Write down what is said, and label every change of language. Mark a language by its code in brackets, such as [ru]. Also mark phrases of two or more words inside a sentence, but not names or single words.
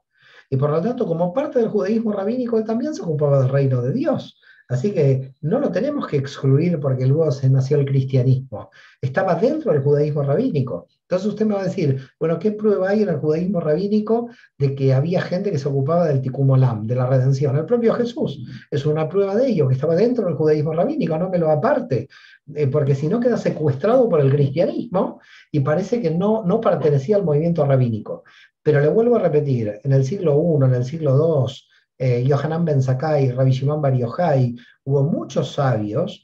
[es] Y por lo tanto, como parte del judaísmo rabínico, él también se ocupaba del reino de Dios. Así que no lo tenemos que excluir porque luego se nació el cristianismo. Estaba dentro del judaísmo rabínico. Entonces usted me va a decir, bueno, ¿qué prueba hay en el judaísmo rabínico de que había gente que se ocupaba del [he] תיקון עולם, [es] de la redención? El propio Jesús es una prueba de ello, que estaba dentro del judaísmo rabínico, no me lo aparte, porque si no queda secuestrado por el cristianismo y parece que no pertenecía al movimiento rabínico. Pero le vuelvo a repetir, en el siglo I, en el siglo II, Yohanan Ben Zakkai, Rabbi Shimon Bar Yochai, hubo muchos sabios.